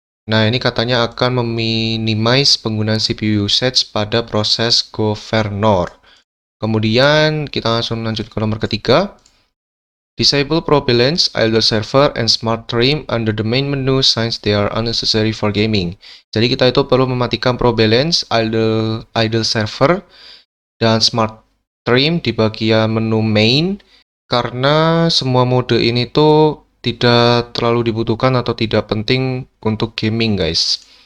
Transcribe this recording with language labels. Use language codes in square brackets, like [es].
[id] Nah, ini katanya akan meminimize penggunaan CPU usage pada proses governor. Kemudian kita langsung lanjut ke nomor ketiga. [en] Disable ProBalance, idle server, and smart trim under the main menu since they are unnecessary for gaming. [id] Jadi kita itu perlu mematikan ProBalance, idle server, dan smart trim di bagian menu main karena semua mode ini tuh tidak terlalu dibutuhkan atau tidak penting untuk gaming guys.